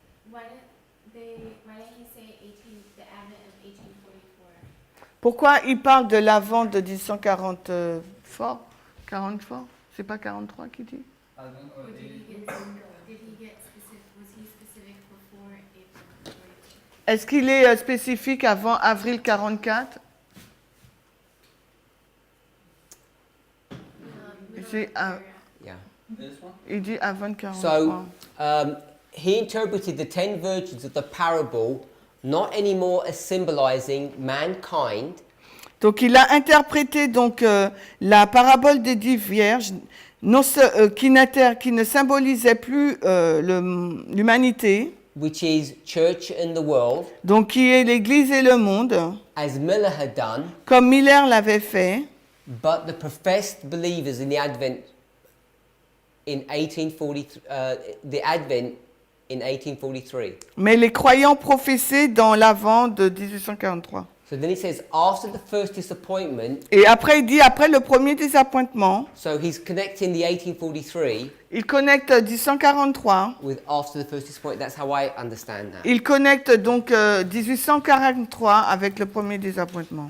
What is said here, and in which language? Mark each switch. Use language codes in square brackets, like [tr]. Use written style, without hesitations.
[en] why didn't he say the Advent of 1844? [fr] Pourquoi il parle de l'Avent de 1940 44? C'est pas 43 qui dit? [en] Or did he get specific, was he specific before April 42? [fr] Est-ce qu'il est spécifique avant avril 44? C'est [en] Yeah. [fr] il dit avant 43. [en] So he interpreted the 10 virgins of the parable not anymore as symbolizing mankind, [fr] Donc il a interprété donc la parabole des 10 vierges qui ne symbolisait plus l'humanité, [en] which is church and the world, [fr] donc qui est l'Église et le monde, [en] as Miller had done, [fr] comme Miller l'avait fait, [en] but the professed believers in the Advent in 1843, the Advent in 1843. [fr] mais les croyants professés dans l'Avent de 1843. [en] So then he says, after the first disappointment, [fr] Et après, il dit, après le premier désappointement, [en] so he's connecting the 1843 [fr] il connecte 1843. [en] with after the first disappointment. That's how I understand that. [fr] Il connecte donc 1843 avec le premier désappointement.